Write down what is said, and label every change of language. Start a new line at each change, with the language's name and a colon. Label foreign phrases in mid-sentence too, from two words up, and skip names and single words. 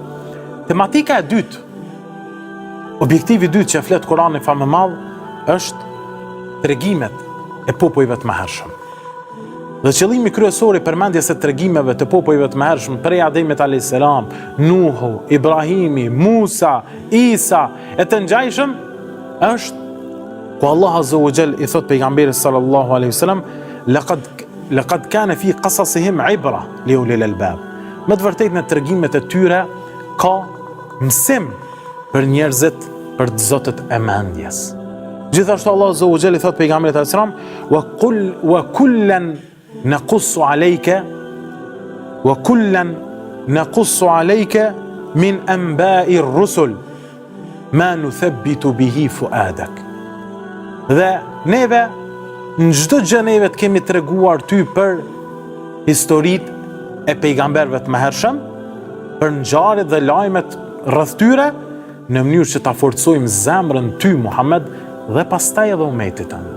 Albanian: Tematika e dytë, objektivi i dytë që flet Kur'ani fa më madh është tregimet e popujve të mëhershëm. Dhe qëllimi kryesor i përmendjes së tregimeve të popujve të mëhershëm prej Ademit
Arabic: عليه السلام,
Albanian: Nuhu, Ibrahimi, Musa, Isa e të ngjajshëm është ku Allah
Arabic: عز وجل
Albanian: i thot pejgamberit
Arabic: صلى الله عليه وسلم لقد كان في قصصهم عبرة لأولي الألباب.
Albanian: Me të vërtetë në tregimet e tyre ka mësim për njerëzit, për të zotët e mendjes. Gjithashtu Allah
Arabic: عز وجل
Albanian: i thot pejgamberit
Arabic: صلى الله عليه وسلم وكلا نقص عليك من أنباء الرسل ما نثبت به فؤادك.
Albanian: Dhe neve, në çdo gjë neve të kemi treguar ty për historitë e pejgamberëve të mëhershëm, për ngjarjet dhe lajmet rreth tyre, në mënyrë që ta forcojmë zemrën ty Muhammed dhe pastaj edhe umetit tënd.